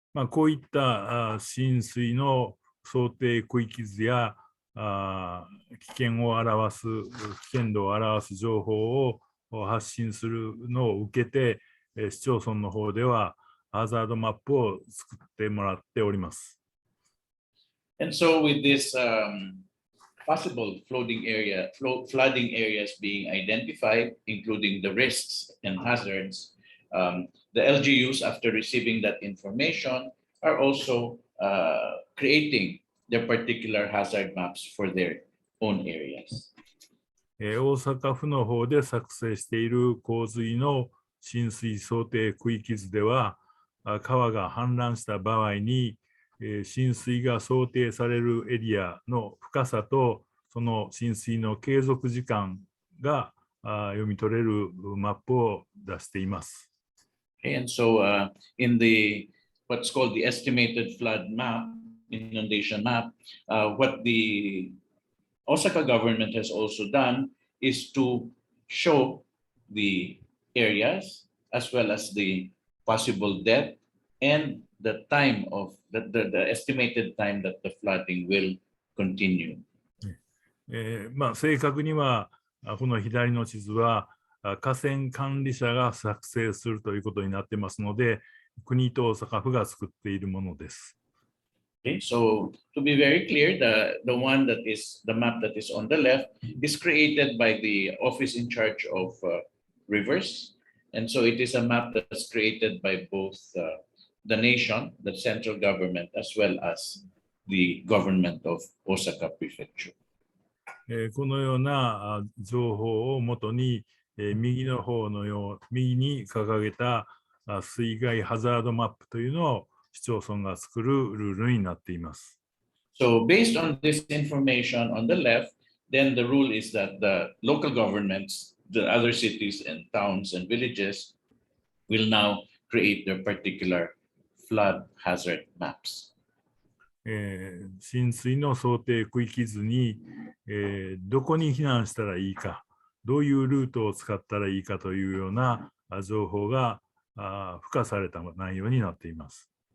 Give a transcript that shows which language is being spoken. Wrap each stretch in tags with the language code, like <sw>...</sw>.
<ja>こういった浸水の想定区域図や危険度を表す情報を発信するのを受けて、市町村の方ではハザードマップを作ってもらっております。</ja> <en>And so with this possible flooding areas being identified, including the risks and hazards, the LGUs, after receiving that information, are also creating their particular hazard maps for their own areas.</en> <ja>大阪府の方で作成している洪水の浸水想定区域図では、川が氾濫した場合に、浸水が想定されるエリアの深さとその浸水の継続時間が読み取れるマップを出しています。</ja> <en>And so in the what's called the estimated flood map, inundation map, what the Osaka government has also done is to show the areas as well as the possible depth and the time of the estimated time that the flooding will continue.</en> <ja>正確にはこの左の地図は河川管理者が作成するということになってますので、国と大阪府が作っているものです。</ja> <en>Okay, so to be very clear, the one that is the map that is on the left is created by the office in charge of rivers, and so it is a map that's created by both the nation, the central government, as well as the government of Osaka Prefecture.</en> <ja>このような情報をもとに、右に掲げた水害ハザードマップというのを市町村が作るルールになっています。</ja> <en>So based on this information on the left, then the rule is that the local governments, the other cities and towns and villages will now create their particular flood hazard maps.</en> <ja>浸水の想定区域図に、どこに避難したらいいか、どういうルートを使ったらいいかというような情報が付加された内容になっています。</ja>